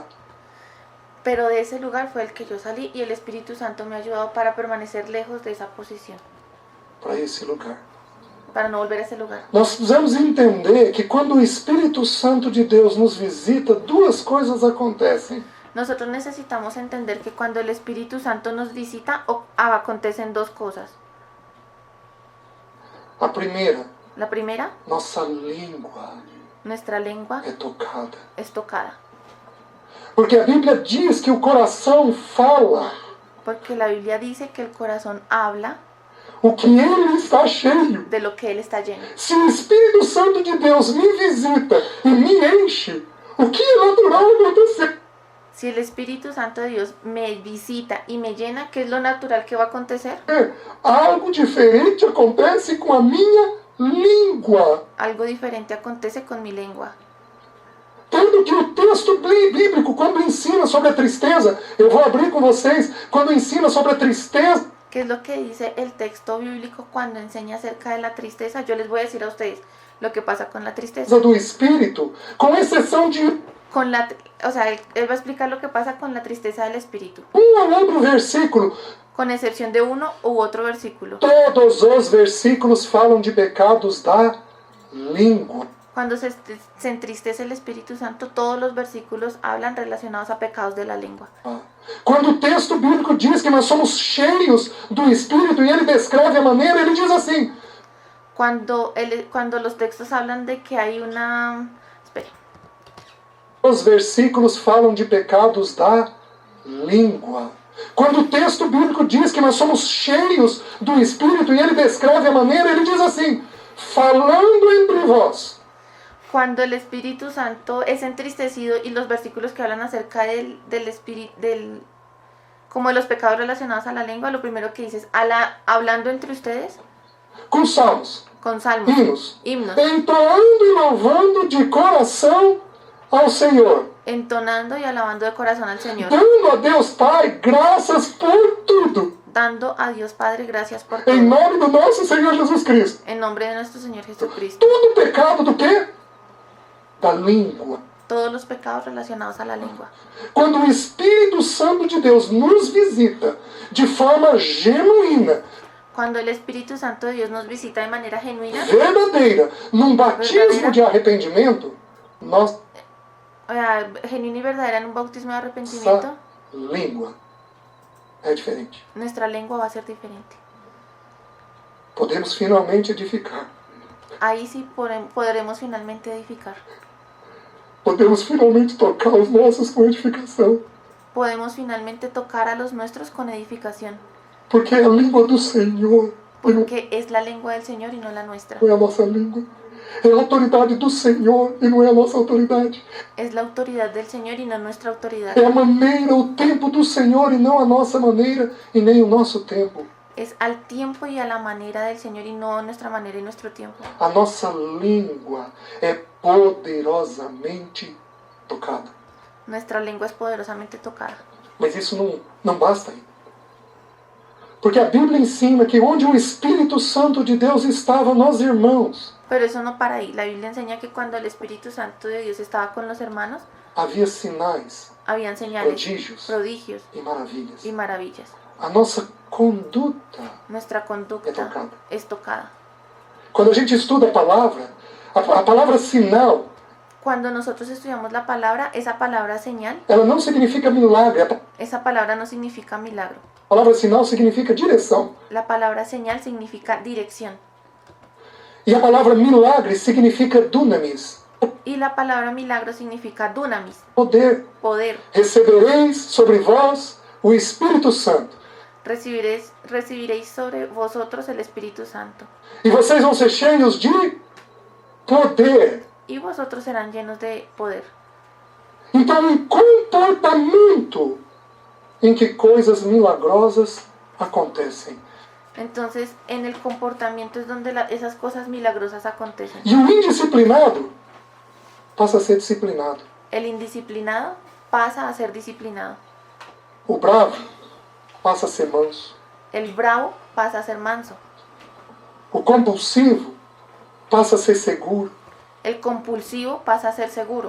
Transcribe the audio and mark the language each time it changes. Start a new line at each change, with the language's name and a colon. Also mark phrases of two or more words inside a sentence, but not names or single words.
Spanish: Pero de ese lugar fue el que yo salí y el Espíritu Santo me ha ayudado para permanecer lejos de esa posición,
Portuguese: Para esse lugar.
Spanish: para no volver a ese lugar.
Portuguese: Nós precisamos entender que quando o Espírito Santo de Deus nos visita, duas coisas acontecem.
Spanish: Nosotros necesitamos entender que cuando el Espíritu Santo nos visita, acontecen dos cosas.
Portuguese: A primeira,
Spanish: La primera,
Portuguese: nossa língua
Spanish: nuestra lengua
Portuguese: é tocada.
Spanish: es tocada,
Portuguese: Porque a Bíblia diz que o coração fala
Spanish: porque la Biblia dice que el corazón habla
Portuguese: o que ele está cheio.
Spanish: de lo que él está lleno.
Portuguese: Se o Espírito Santo de Deus me visita e me enche, o que é natural acontecer?
Spanish: Si el Espíritu Santo de Dios me visita y me llena, ¿qué es lo natural que va a acontecer?
Portuguese: Algo diferente acontece com a minha língua.
Spanish: Algo diferente acontece con mi lengua.
Portuguese: Tanto que o texto bíblico, quando ensina sobre a tristeza, eu vou abrir com vocês, quando ensina sobre a tristeza,
Spanish: ¿Qué es lo que dice el texto bíblico cuando enseña acerca de la tristeza? Yo les voy a decir a ustedes lo que pasa con la tristeza.
Portuguese: do Espírito, com exceção de
Spanish: Él va a explicar lo que pasa con la tristeza del espíritu,
Portuguese: ou outro versículo.
Spanish: con excepción de uno u otro versículo.
Portuguese: Todos os versículos falam de pecados da língua.
Spanish: Cuando se entristece el Espíritu Santo, todos los versículos hablan relacionados a pecados de la lengua.
Portuguese: Quando o texto bíblico diz que nós somos cheios do Espírito e ele descreve a maneira, ele diz assim:
Spanish: Cuando los textos hablan de que hay una... Espere.
Portuguese: os versículos falam de pecados da língua. Quando o texto bíblico diz que nós somos cheios do Espírito e ele descreve a maneira, ele diz assim: falando entre vós.
Spanish: Cuando el Espíritu Santo es entristecido y los versículos que hablan acerca del espíritu, como de los pecados relacionados a la lengua, lo primero que dice es, hablando entre ustedes,
Portuguese: Com salmos,
Spanish: con salmos, himnos,
Portuguese: entoando e louvando de coração ao Senhor,
Spanish: entonando y alabando de corazón al Señor,
Portuguese: dando a Deus Pai graças por tudo,
Spanish: dando a Dios Padre gracias por
Portuguese: em
Spanish: todo,
Portuguese: nome do nosso Senhor Jesus Cristo.
Spanish: en nombre de nuestro Señor Jesucristo.
Portuguese: Todo pecado do quê? Da língua.
Spanish: Todos los pecados relacionados a la lengua.
Portuguese: Quando o Espírito Santo de Deus nos visita de forma genuína,
Spanish: Cuando el Espíritu Santo de Dios nos visita de manera genuina,
Portuguese: verdadeira, num batismo de arrependimento, nossa
Spanish: genuina y verdadera en un bautismo de arrepentimiento,
Portuguese: língua é diferente.
Spanish: nuestra lengua va a ser diferente.
Portuguese: Podemos finalmente edificar.
Spanish: Ahí sí podremos finalmente edificar.
Portuguese: Podemos finalmente tocar os nossos com edificação.
Spanish: Podemos finalmente tocar a los nuestros con edificación.
Portuguese: Porque é a língua do Senhor.
Spanish: Porque es la lengua del Señor y no la nuestra.
Portuguese: Não é a nossa língua. É a autoridade do Senhor e não é a nossa autoridade.
Spanish: Es la autoridad del Señor y no nuestra autoridad.
Portuguese: É a maneira, o tempo do Senhor e não a nossa maneira e nem o nosso tempo.
Spanish: Es al tiempo y a la manera del Señor y no a nuestra manera y nuestro tiempo.
Portuguese: A nossa língua é poderosamente tocada.
Spanish: Nuestra lengua es poderosamente tocada.
Portuguese: Mas isso não basta ainda. Porque a Bíblia ensina que onde o Espírito Santo de Deus estava, nós irmãos,
Spanish: Pero eso no para ahí. La Biblia enseña que cuando el Espíritu Santo de Dios estaba con los hermanos,
Portuguese: havia sinais,
Spanish: habían señales,
Portuguese: prodigios
Spanish: prodigios
Portuguese: e
Spanish: y maravillas.
Portuguese: A nossa conduta
Spanish: Nuestra conducta
Portuguese: tocada.
Spanish: es tocada.
Portuguese: Quando a gente estuda a palavra sinal,
Spanish: Cuando nosotros estudiamos la palabra, esa palabra señal,
Portuguese: ela não significa milagre. A
Spanish: esa palabra no significa milagro.
Portuguese: palavra sinal significa direção.
Spanish: La palabra señal significa dirección.
Portuguese: E a palavra milagre significa dunamis,
Spanish: Y la palabra milagro significa dunamis,
Portuguese: poder.
Spanish: poder.
Portuguese: Recebereis sobre vós o Espírito Santo.
Spanish: Recibiréis sobre vosotros el Espíritu Santo.
Portuguese: E vocês vão ser cheios de poder.
Spanish: Y vosotros serán llenos de poder.
Portuguese: Então, um comportamento em que coisas milagrosas acontecem.
Spanish: Entonces, en el comportamiento es donde esas cosas milagrosas acontecen.
Portuguese: E o indisciplinado passa a ser disciplinado.
Spanish: El indisciplinado pasa a ser disciplinado.
Portuguese: O bravo passa a ser manso.
Spanish: El bravo pasa a ser manso.
Portuguese: O compulsivo passa a ser seguro
Spanish: El compulsivo pasa a ser seguro